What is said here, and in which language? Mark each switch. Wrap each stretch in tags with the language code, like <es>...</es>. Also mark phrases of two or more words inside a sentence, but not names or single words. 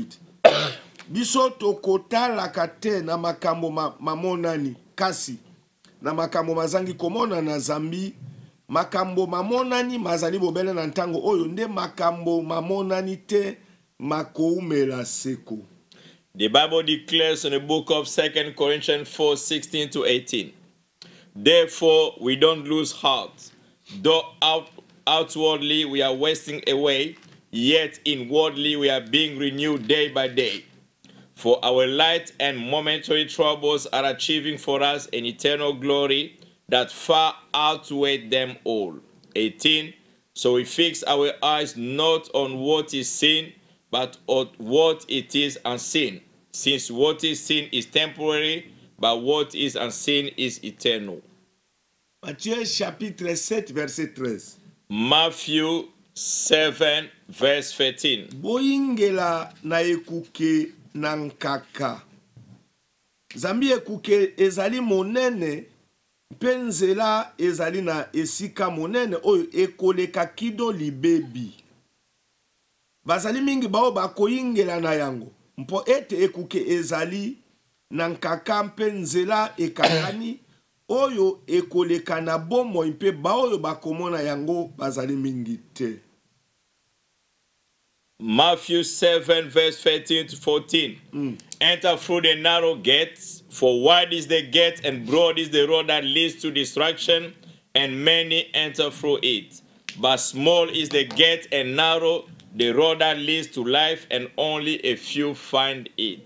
<ln>Biso tokotalaka te na makambo mamonani kasi na makambo mazangi komona na zambi. Makambo mamonani mazali bobele na ntango oyo nde makambo mamonani te makoumela seko.</ln> <en>The Bible declares in the book of 2 Corinthians 4:16 to 18. Therefore, we don't lose heart. Though outwardly we are wasting away, yet inwardly we are being renewed day by day. For our light and momentary troubles are achieving for us an eternal glory that far outweigh them all. 18. So we fix our eyes not on what is seen, but on what it is unseen. Since what is seen is temporary, but what is unseen is eternal.</en> <fr>Matthieu chapitre 7 verset 13.</fr> <en>Matthew 7 verse 13.</en> <ln>Boyingela na ekuke na nkaka. Zambi ekuke ezali monene, penzela ezali na esika monene oyo ekoleka kido libebi. Bazali mingi bao bakoyingela na yango. Mpo ete ekuke ezali na nkaka mpenzela ekakani oyo ekoleka na bomo mpe baoyo bakomona yango bazali mingi te.</ln> <en>Matthew 7, verse 13 to 14. Enter through the narrow gates, for wide is the gate and broad is the road that leads to destruction, and many enter through it. But small is the gate and narrow the road that leads to life, and only a few find it.</en>